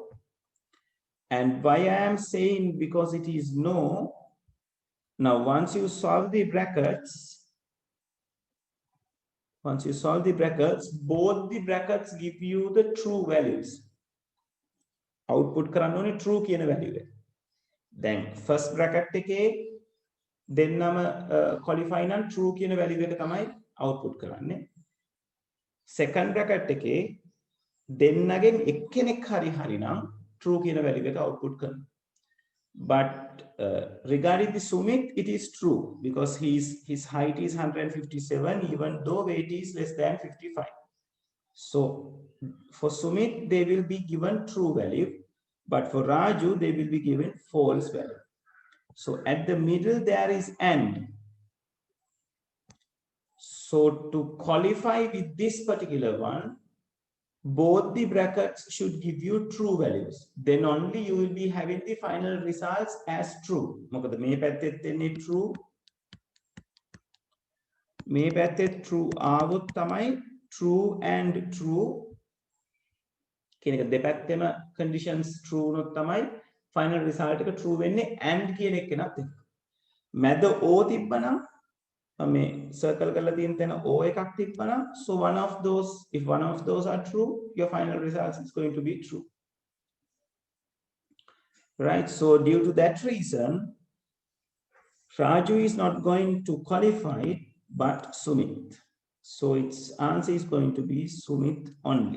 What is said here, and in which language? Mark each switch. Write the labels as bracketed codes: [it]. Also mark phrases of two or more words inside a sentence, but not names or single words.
[en] And why I am saying because it is no, now once you solve the brackets, both the brackets give you the true values. [si] Output කරන්න ඕනේ [en] true කියන value [si] එක. [en] Then first [si] bracket එකේ දෙන්නම qualify නම් [en] true කියන value [si] එක තමයි output කරන්නේ. Second bracket එකේ දෙන්නගෙන් එක්කෙනෙක් හරි නම් true කියන value එක output කරනවා. [en] But regarding the Sumit, it is true because his height is 157 even though weight is less than 55. So for Sumit, they will be given true value, but for Raju, they will be given false value. So at the middle, there is AND. So to qualify with this particular one, both the brackets should give you true values. Then only you will be having the final results as true. [si] මොකද මේ පැත්තෙත් එන්නේ true. මේ පැත්තෙත් true ආවොත් තමයි true and true කියන එක දෙපැත්තෙම conditions true වුණොත් තමයි final result එක true වෙන්නේ and කියන එක නත් එක්ක. මැද O තිබ්බනම් මේ circle කරලා තියෙන තැන O එකක් තිබ්බනම් so if one of those are true, your final result is going to be true. [en] Right, so due to that reason, Raju is not going to qualify but Sumit. So its answer is going to be Sumit only.